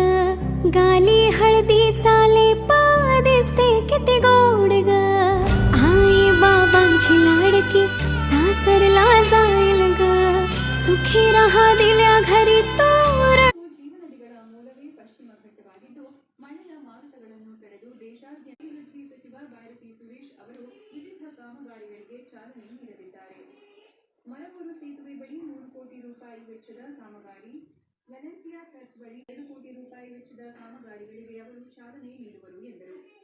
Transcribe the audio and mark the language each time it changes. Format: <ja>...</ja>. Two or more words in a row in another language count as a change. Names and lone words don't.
<mr>गाली हळदी चाले पा दिसते किती गोड ग आई बाबांची लाडकी सासरला जाईल ग सुखी रहा दिल्या घरी तोर</mr> <kn>ಜೀವನದಿಗಳ ಮೂಲವೇ ಪಶ್ಚಿಮ ಘಟ್ಟವಾಗಿದ್ದು ಮಳೆಯ ಮಾರುತಗಳನ್ನು ತಡೆದು ದೇಶಾದ್ಯಂತ ಅಭಿವೃದ್ಧಿ ಸಚಿವ ಭಾರತಿ ಸುರೇಶ್ ಅವರು ವಿವಿಧ ಕಾಮಗಾರಿಗಳಿಗೆ ಚಾಲನೆ ನೀಡಲಿದ್ದಾರೆ. ಮರವೂರು ಸೇತುವೆ ಬಳಿ 3 ಕೋಟಿ ರೂಪಾಯಿ ವೆಚ್ಚದ ಕಾಮಗಾರಿ, ವೆನೆಸಿಯಾ ಚರ್ಚ್ ಬಳಿ 2 ಕೋಟಿ ರೂಪಾಯಿ ವೆಚ್ಚದ ಕಾಮಗಾರಿಗಳಿಗೆ ಅವರು ಚಾಲನೆ ನೀಡುವರು ಎಂದರು.</kn>